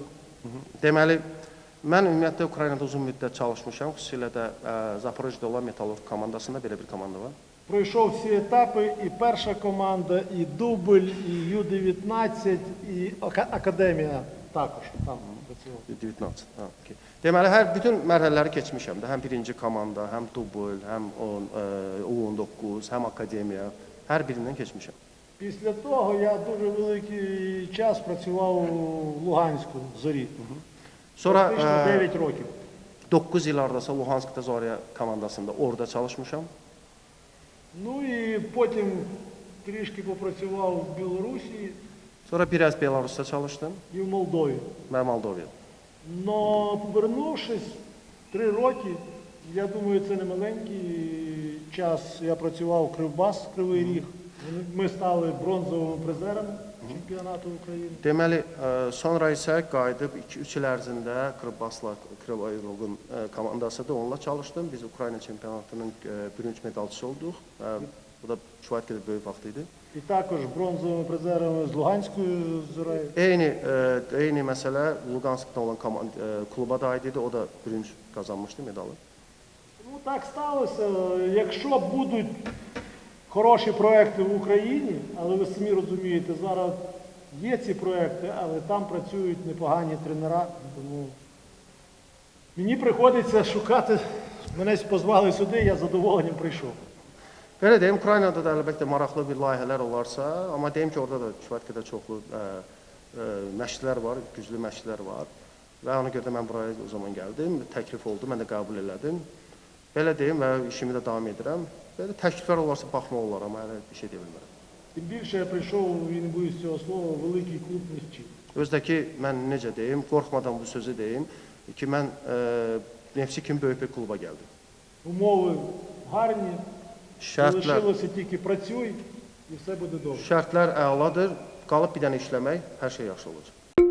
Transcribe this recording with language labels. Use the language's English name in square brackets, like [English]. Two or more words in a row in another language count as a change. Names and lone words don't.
[Azerbaijani] Deməli, mən ümumiyyətlə Ukraynada uzun müddət çalışmışam, xüsusilə də Zaporojdə olan Metalurg komandasında belə bir komanda var. [Ukrainian] Пройшов всі етапи, і перша команда, і дубль, і Ю-19, і академія також там працював. 19. [Azerbaijani] Ha, okay. Deməli, bütün mərhələləri keçmişəm də. Həm birinci komanda, həm dubl, həm U19, həm akademiya. Hər birindən keçmişəm. [Ukrainian] Після того я дуже великий час працював у Луганську, в Зорі. [Azerbaijani] Sonra [Ukrainian] Практично 9 років. [Azerbaijani] 9 il ardasa Luhanskda Zorya komandasında orada çalışmışam. [Ukrainian] Ну і потім трішки попрацював в Білорусі [Azerbaijani] Sonra biraz Belarusda çalışdım [Ukrainian] і в Молдові. [Azerbaijani] və Moldovaya. [Ukrainian] Но повернувшись 3 роки, я думаю, це не маленький час. Я працював в Кривбас, Кривий Ріг. Ми стали бронзовими призерами чемпіонату України. [Azerbaijani] Deməli, sonra isə qayıdıb 2-3 il ərzində Kırbaasla, Krivoyevin komandası da onunla çalışdım. Biz Ukrayna çempionatının bürünc medalçısı olduq. Bu da kifayət qədər böyük vaxt idi. [Ukrainian] І також бронзовими призерами з Луганською Зорею. [Azerbaijani] Eyni məsələ Luganskda olan kluba da aid idi. O da bürünc qazanmışdı medalı. [Ukrainian] Ну так сталося. Якщо будуть хороші проекти в Україні, але ви самі розумієте, зараз є ці проекти, але там працюють непогані тренера, тому мені приходиться шукати, мене позвали сюди, я з задоволенням прийшов. [Azerbaijani] Belə deyim, Ukraynada da əlbəttə maraqlı bir layihələr olarsa, amma deyim ki, orada da kifayət qədər çoxlu məşqçilər var, güclü məşqçilər var və ona görə də mən buraya o zaman gəldim, təklif oldu, mən də qəbul elədim. Belə deyim və işimi də davam edirəm. Belə təkliflər olarsa baxmaq olar, amma hələ bir şey deyə bilmərəm. [Ukrainian] Тим більше я прийшов, і не боюсь цього слова, великий клуб Нефтчі. [Azerbaijani] Özdəki mən necə deyim, qorxmadan bu sözü deyim ki, mən Neftçi kimi böyük bir kluba gəldim. [Ukrainian] Умови гарні, [Azerbaijani] Şərtlər, [Ukrainian] залишилося тільки працюй, і все буде добре. [Azerbaijani] şərtlər əladır, qalıb bir dənə işləmək, hər şey yaxşı olacaq.